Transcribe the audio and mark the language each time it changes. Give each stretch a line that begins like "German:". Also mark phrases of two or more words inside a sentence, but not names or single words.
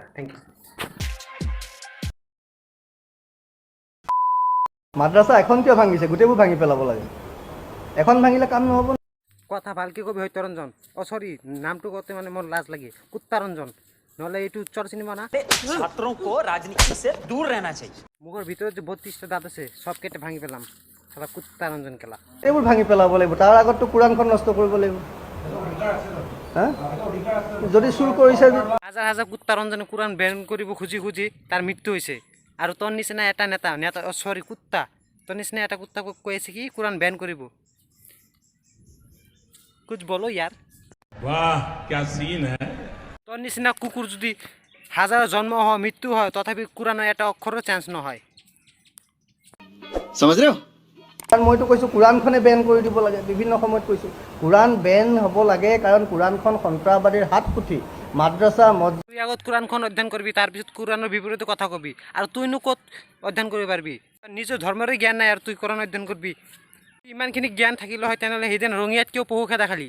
English: thank you.
Assamese: মাদ্ৰাছা এখন কিয় ভাঙিছে? গোটেইবোৰ ভাঙি পেলাব লাগে। এখন ভাঙিলে কাম নহ'ব। কথা ভালকে কবি হত্যৰঞ্জন, সরি নামটো কওঁতে মানে মোৰ লাজ লাগে। কুত্তাৰঞ্জন, নহ'লে এইটো চৰ চিনেমা না।
Hindi: छात्रों को राजनीति से दूर रहना चाहिए।
Assamese: মুখৰ ভিতৰত যে 32টা দাঁত আছে সব কেটে ভাঙি পেলাম। চালা কুত্তাৰঞ্জন কেলা। এইবোৰ ভাঙি পেলাব লাগিব। তাৰ আগততো কোৰাণখন নষ্ট কৰিব লাগিব। হা? যদি চুৰ কৰিছে, হাজাৰ হাজাৰ কুত্তাৰঞ্জনে কোরআন বেন কৰিব খুজি খুজি তাৰ মৃত্যু হৈছে। আৰু তোৰ নিচিনা এটা নেতা সরি কুত্তা, তোৰ নিচিনা এটা কুত্তা কৈ আছে কি কোরআন বেন কৰিব।
Hindi: कुछ बोलो यार। वाह क्या सीन है।
Assamese: তোর নিচিনা কুকুর যদি হাজার জন্ম হয় মৃত্যু হয় তথাপি কোরআনৰ এটা অক্ষৰৰ চান্স নহয়।
Hindi: समझ रहे हो।
Assamese: কাৰণ মইতো কৈছোঁ কোৰাণখনে বেন কৰি দিব লাগে। বিভিন্ন সময়ত কৈছোঁ কোৰাণ বেন হ'ব লাগে, কাৰণ কোৰাণখন সন্ত্ৰাসবাদীৰ হাত পুথি। মাদ্ৰাছা তুই আগত কোরআনখন অধ্যয়ন করবি, তাৰপিছত কোরআনৰ বিপৰীতে কথা কবি, আৰু তুইনো ক'ত অধ্যয়ন কৰিব পাৰিবি? নিজৰ ধৰ্মৰে জ্ঞান নাই আৰু তুই কোরআন অধ্যয়ন করবি। ইমানখিনি জ্ঞান থাকিলে হয় তেনেহ'লে সেইদিন ৰঙিয়াত কিয় পহু খেদা খালি?